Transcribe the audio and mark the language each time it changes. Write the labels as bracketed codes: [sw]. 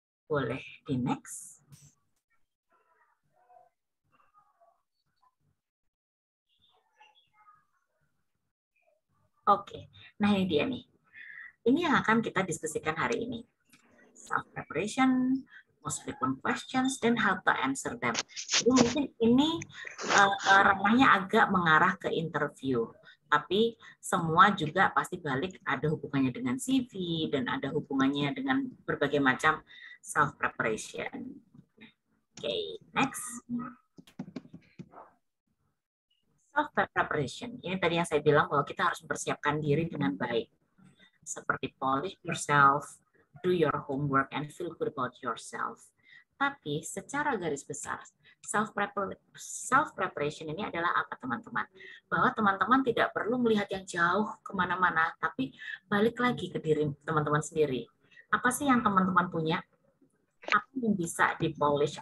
[id] Boleh di next. Oke, nah ini dia nih. Ini yang akan kita diskusikan hari ini. [en] Self-preparation, most frequent questions, [id] dan [en] how to answer them. [id] Jadi mungkin ini ranahnya agak mengarah ke interview. Tapi semua juga pasti balik ada hubungannya dengan CV dan ada hubungannya dengan berbagai macam self-preparation. Oke, next. Self-preparation. Ini tadi yang saya bilang bahwa kita harus mempersiapkan diri dengan baik. Seperti [en] polish yourself, do your homework, and feel good about yourself. [id] Tapi secara garis besar, self-preparation ini adalah apa, teman-teman? Bahwa teman-teman tidak perlu melihat yang jauh kemana-mana, tapi balik lagi ke diri teman-teman sendiri. Apa sih yang teman-teman punya? Apa yang bisa dipolish?